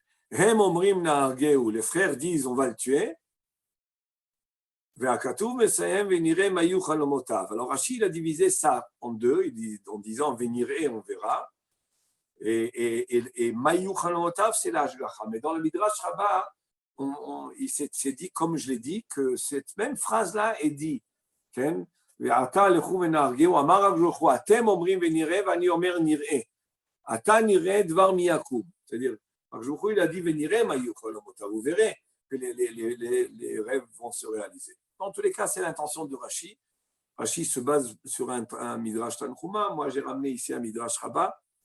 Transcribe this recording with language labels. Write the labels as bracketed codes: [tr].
[he] Hem omrim na'argeu, [fr] les frères disent on va le tuer. [he] Ve'akatuv mesayem venire mayu chalomotav. [fr] Alors Rashi il a divisé ça en deux, en disant venire on verra. Et mayu chalomotav c'est l'ashgacha. Mais dans le Midrash Rabbah, il s'est dit, comme je l'ai dit, que cette même phrase-là est dit. [he] ואתה לכו ונהרגהו, אמר רב יוחנן, אתם אומרים ונראה ואני אומר נראה. אתה נראה דבר מי יקום. [fr] C'est-à-dire, רב יוחנן il a dit [he] ונראה מה יהיו חלומותיו, [fr] vous verrez que les rêves vont se réaliser. Dans tous les cas, c'est l'intention de Rashi. Rashi se base sur un Midrash Tanchuma, moi j'ai ramené ici un Midrash Rabbah.